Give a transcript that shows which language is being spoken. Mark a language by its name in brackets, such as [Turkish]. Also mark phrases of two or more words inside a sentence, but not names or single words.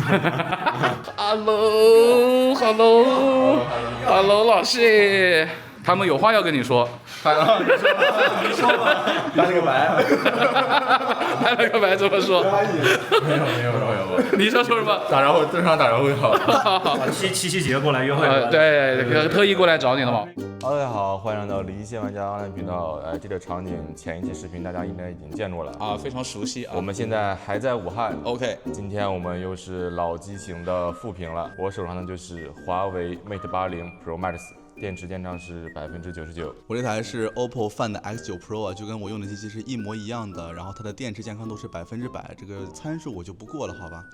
[Chinese] Hello，老謝，他們有話要跟你說。你說吧。白了個白。白了個白怎麼說？沒有。你想說什麼？打招呼，正常打招呼就好。七夕節過來約會。對，特意過來找你了嘛。大家好，歡迎来到離線玩家 online 頻道。這個場景前一期視頻大家應該已經見過了啊，非常熟悉啊。我們現在還在武漢。 OK，今天我們又是老機型的複評了。我手上的就是華為 Mate 80 Pro Max。電池電量是99%，我這台是 OPPO Find X9 Pro 啊，就跟我用的机器是一模一樣的，然後它的電池健康度是100%，這個參數我就不過了，好吧？